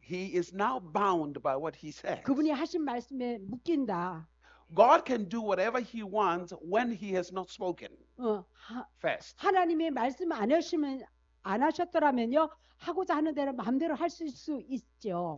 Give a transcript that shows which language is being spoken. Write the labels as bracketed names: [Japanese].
[English] He is now bound by what He said. [Korean] 그분이 하신 말씀에 묶인다. [English] God can do whatever He wants when He has not spoken first. [Korean] 하나님이 말씀 안 하셨더라면요 하고자 하는 대로 마음대로 할 수 있죠.